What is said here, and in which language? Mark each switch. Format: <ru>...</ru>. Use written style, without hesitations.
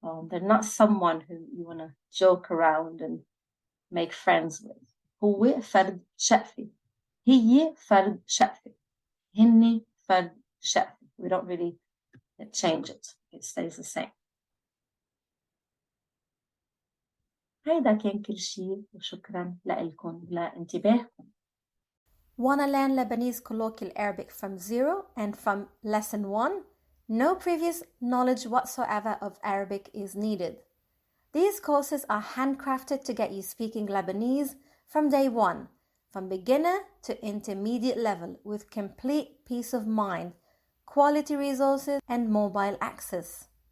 <en>They're not someone who you want to joke around and make friends with.</en> <ar>هو فرد شأفة. هي فرد شأفة. هني فرد شأفة.</ar> <en>We don't really change it. It stays the same.</en> <ar>هيدا كان كل شيء وشكرا لكم لانتباهكم.</ar> <en>Wanna learn Lebanese colloquial Arabic from zero and from lesson 1? No previous knowledge whatsoever of Arabic is needed. These courses are handcrafted to get you speaking Lebanese from day one, from beginner to intermediate level, with complete peace of mind, quality resources, and mobile access.</en>